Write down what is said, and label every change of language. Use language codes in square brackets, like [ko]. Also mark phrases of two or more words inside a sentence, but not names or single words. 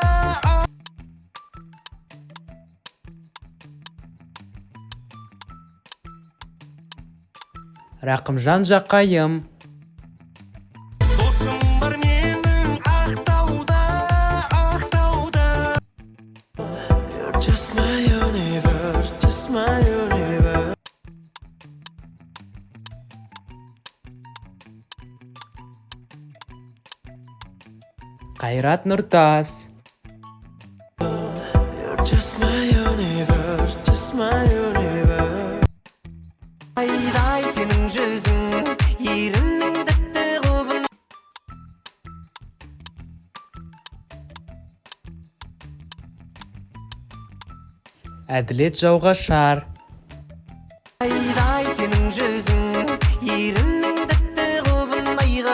[kk] Рақымжан Жақайым. Досым бар менің Ақтауда, Ақтауда. [en] You're just my universe, just my universe. [kk] Қайрат Нұртас. [en] You're just my universe, just my universe. [kk] Айдай сенің жүзің, еріннің тәтті қылбын. Әділет Жауғашар. Айдай сенің жүзің, еріннің тәтті қылбын айға.